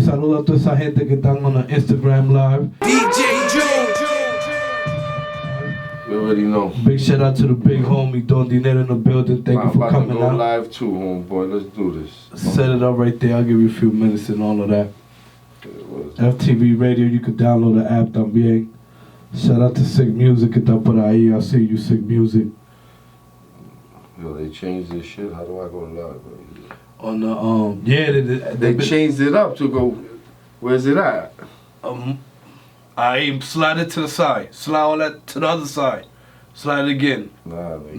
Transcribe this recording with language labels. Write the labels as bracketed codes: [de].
[es] Saluda a toda esa gente que están [en] on the Instagram Live. DJ June. You already know. Big shout out to the big homie Don Dinero in the building. Thank you for coming out. I'm about to go live too, homeboy. Let's do this. Set it up right there. I'll give you a few minutes and all of that. FTV Radio, you can download the app [es] también. [en] Shout out to Sick Music [es] que está por ahí. [en] I see you, Sick Music. Yo, they changed this shit. How do I go live? On the yeah, they changed it up to go. Where's it at? I slide it to the side. Slide all that to the other side. Slide it again. Nah, man.